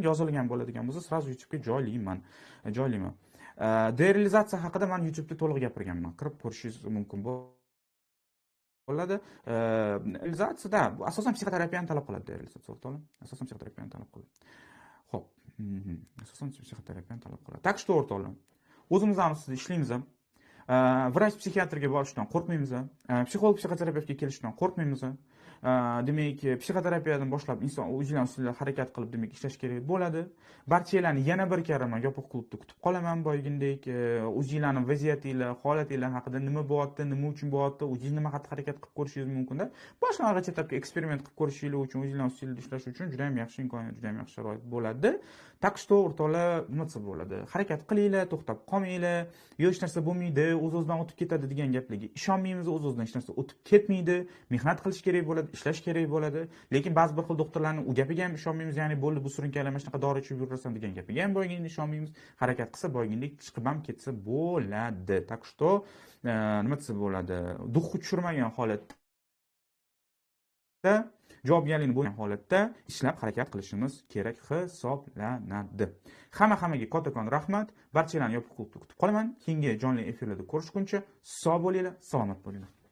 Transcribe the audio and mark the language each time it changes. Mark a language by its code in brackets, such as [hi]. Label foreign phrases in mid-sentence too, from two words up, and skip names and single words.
[uz] Yozilgan bo'ladigan bo'lsa, sразу YouTube'ga joylayman. Derealizatsiya haqida men YouTube'da to'liq gapirganman. Kirib ko'rishingiz mumkin bo'ladi. Realizatsiyada asosan psixoterapiyani talab qiladi derealizatsiya o'rtoqlar. Asosan psixoterapiyani talab qiladi. Xo'p. Asosan psixoterapiyani talab qiladi. [ru] Так что [uz] o'rtoqlar, o'zimizdan ustida ishlaymiz. Vrach psixiatrga borishdan qo'rqmaymiz. Psixolog psixoterapevtga kelishdan qo'rqmaymiz. Demak, psixoterapiyadan boshlab inson o'zining ustida harakat qilib demak ishlash kerak bo'ladi. Barchalarni yana bir karama yopiq klubda kutib qolaman boygindek. O'zingizlarning vaziyatinglar, holatinglar haqida nima bo'lyapti, nima uchun bo'lyapti, o'zingiz nima harakat qilib ko'rishingiz mumkin-da. Boshlang'ich etapda eksperiment qilib ko'rishingiz uchun, o'zingizlar ustida ishlash uchun juda ham yaxshi imkoniyat, juda ham yaxshi sharoit bo'ladi. [ru] Так что [uz] o'rtoqlar, nima desa bo'ladi? Harakat qilinglar, to'xtab qolmanglar. Yo'q, hech narsa bo'lmaydi, o'z-o'zidan o'tib ketadi degan gaplarga ishonmaymiz, o'z-o'zidan hech narsa o'tib ketmaydi. Mehnat qilish kerak bo'ladi, ishlash kerak bo'ladi. Lekin ba'zi bir xil doktorlarning u gapiga ham ishonmaymiz, ya'ni bo'ldi bu surunkali mana shunaqa dori ichib yurasan degan gapiga ham boygindek ishonmaymiz. Harakat qilsa boygindek chiqib ham ketsa bo'ladi. [ru] Так что [uz] nima desa bo'ladi? Duxni tushirmagan holatda, javobgarlikni bo'lgan holatda ishlab harakat qilishimiz kerak hisoblanadi. Hammaga kattakon rahmat. Barchalarni yopiq klubda kutib qolaman. Keyingi jonli efirlarda ko'rishguncha sog' bo'linglar, salomat bo'linglar.